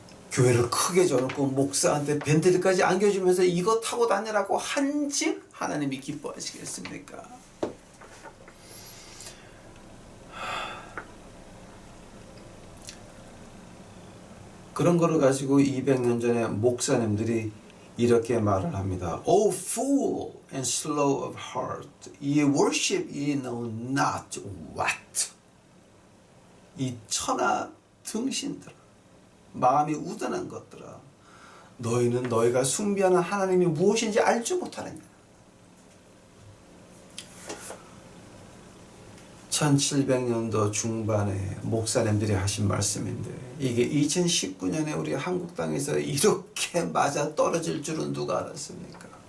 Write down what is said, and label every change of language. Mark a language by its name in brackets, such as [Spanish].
[Korean] 교회를 크게 쳐놓고 목사한테 벤틀리까지 안겨주면서 이거 타고 다니라고 한즉 하나님이 기뻐하시겠습니까? 그런 거를 가지고 200년 전에 목사님들이 이렇게 말을 합니다. [English] O fool and slow of heart, ye worship ye know not what. [Korean] 이 천하 등신들아, 마음이 우둔한 것들아, 너희는 너희가 숭배하는 하나님이 무엇인지 알지 못하느냐. 1700년도 중반에 목사님들이 하신 말씀인데 이게 2019년에 우리 한국 땅에서 이렇게 맞아 떨어질 줄은 누가 알았습니까?